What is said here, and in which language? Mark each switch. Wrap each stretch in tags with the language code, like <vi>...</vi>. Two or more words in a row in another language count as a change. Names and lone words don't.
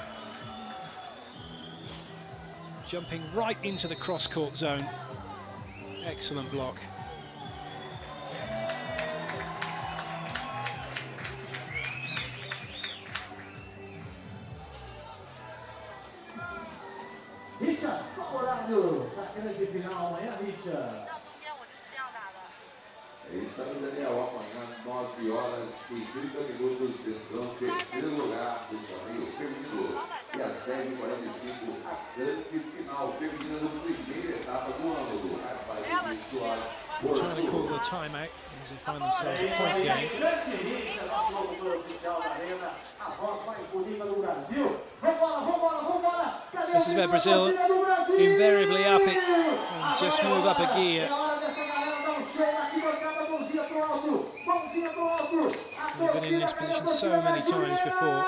<en>Jumping right into the cross-court zone. Excellent block.</en> <pt>Richard, favorável da grande final amanhã, Richard.</pt> <zh>到中间我就是这样打的。</zh> <pt>Isso aí, Daniel, amanhã, 9h30, sessão terceiro lugar do torneio feminino. E às 10h45, a grande final feminina da primeira etapa do ano do FIVB SWATCH.</pt> <en>Trying to call the timeout as they find themselves a point game.</en> <pt>Grande Richard, nosso locutor oficial da arena, a voz mais bonita do Brasil. Vambora, vambora, vambora.</pt> <en>This is where Brazil invariably up it and just move up a gear. They've been in this position so many times before.</en>